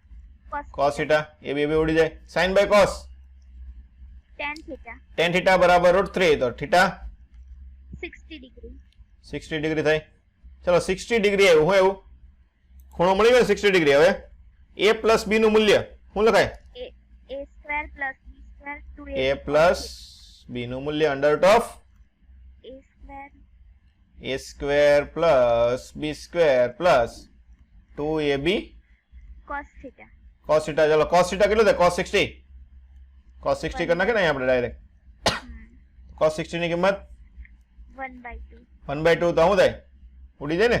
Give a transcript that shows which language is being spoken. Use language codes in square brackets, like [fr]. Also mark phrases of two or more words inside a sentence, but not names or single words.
[gu] cos θ. ab ઉડી જાય. [en] sin by cos tan theta. [gu] tan θ બરાબર √3 તો θ [en] 60 degree. [gu] 60 ડિગ્રી થાય. ચલો, 60 ડિગ્રી આવ્યું. શું આવ્યું? ખૂણો મળી ગયો 60 ડિગ્રી. હવે [en] a plus b [gu] નું મૂલ્ય શું લખાય? [en] A square plus B square 2A. a plus b [gu] નું મૂલ્ય [en] under root of A square a square plus b square plus 2ab cos theta. [gu] cos θ. ચલો, cos θ કેટલું થાય? cos 60. cos 60 કરી નાખે ને અહીં આપણે ડાયરેક્ટ. cos 60 ની કિંમત 1/2. 1/2. તો શું થાય? ઉડી જાય ને.